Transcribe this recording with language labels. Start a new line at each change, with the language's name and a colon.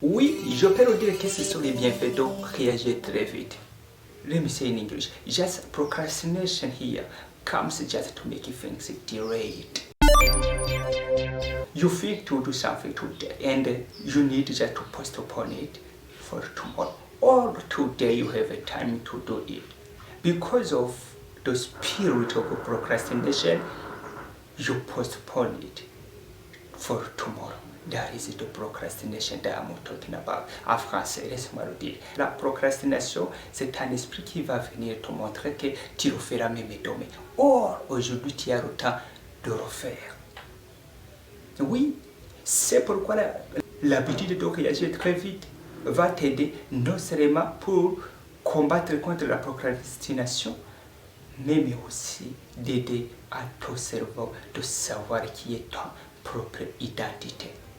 French: Oui, je peux le dire que ce sont les bienfaits de réagir très vite.
English: Let me say in English, just procrastination here comes just to make things delayed. You feel to do something today and you need just to postpone it for tomorrow. Or today you have a time to do it. Because of the spirit of procrastination, you postpone it for tomorrow. That is the procrastination that I'm talking about.
French: En français, laisse-moi le dire. La procrastination, c'est un esprit qui va venir te montrer que tu le feras même demain. Or, aujourd'hui, tu as le temps de le faire. Oui, c'est pourquoi l'habitude de réagir très vite va t'aider non seulement pour combattre contre la procrastination, mais aussi d'aider à ton cerveau de savoir qui est ton propre identité.